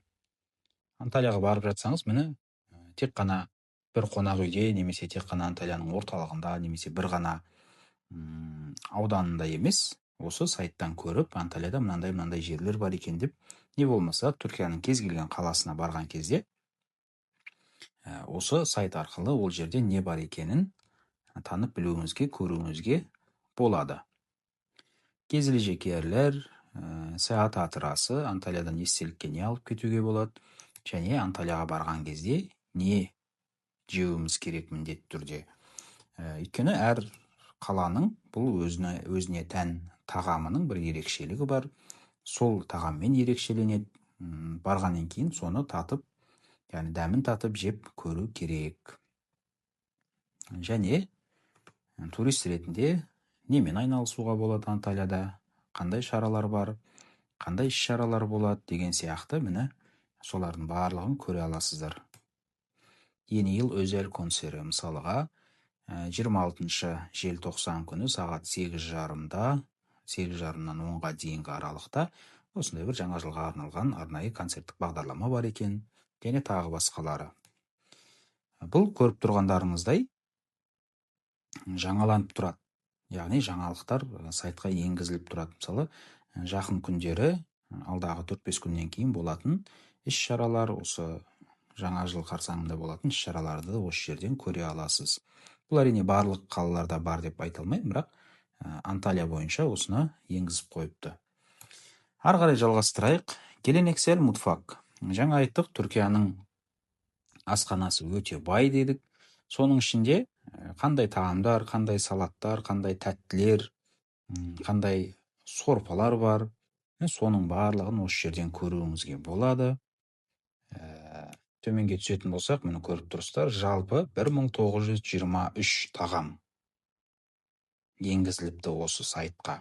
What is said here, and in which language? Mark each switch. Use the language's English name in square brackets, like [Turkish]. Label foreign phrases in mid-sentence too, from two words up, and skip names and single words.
[Kazakh] Анталияға барып жатсаңыз, міне тек қана бір қонақ үйде, немесе тек қана Анталияның орталығында, немесе бір ғана ауданында емес, осы сайттан көріп, Анталияда мынандай жерлер бар екен деп, не болмаса Түркияның кез келген қаласына барған кезде осы сайт арқылы ол жерде не бар екенін танып білуіңізге, көруіңізге болады. [Turkish] Gezilecek yerler, [Kazakh] саят хатырасы, Анталиядан естелікке не алып кетуге болады, және Анталияға барған кезде не жеуіміз керек міндетті түрде. Өйткені әр қаланың бұл өзіне тән тағамының бір ерекшелігі бар. Сол тағаммен ерекшеленеді. Барғаннан кейін соны татып, яғни дәмін татып жеп көру керек. Және турист ретінде немен айналысуға болады Анталияда, қандай шаралар бар, қандай іс-шаралар болады деген сияқты міне солардың барлығын көре аласыздар. [Turkish] Yeni yıl özel konseri, [Kazakh] мысалға 26 желтоқсан күні сағат 8:30-да, 8:30-нан 10-ға дейінгі аралықта осындай бір жаңа жылға арналған арнайы концерттік бағдарлама бар екен, және тағы басқалары. Бұл көріп тұрғандарыңыздай жаңаланып тұрады. Яғни жаңалықтар сайтқа енгізіліп тұрады. Мысалы, жақын күндері, алдағы 4-5 күннен кейін болатын іс-шаралар, осы жаңа жыл қарсаңында болатын іс-шараларды осы жерден көре аласыз. Бұл әрине барлық қалаларда бар деп айта алмаймын, бірақ Анталия бойынша осыны енгізіп қойыпты. Ары қарай жалғастырайық. [Turkish] Gelenексel mutfak. [Kazakh] Жаңа айттық, Түркияның асханасы өте бай дедік. Соның ішінде қандай тағамдар, қандай салаттар, қандай тәттілер, қандай сорпалар бар. Соның барлығын осы жерден көруіңізге болады. Төменге түсетін болсақ, міне көріп тұрсыздар, жалпы 1923 тағам енгізіліпті осы сайтқа.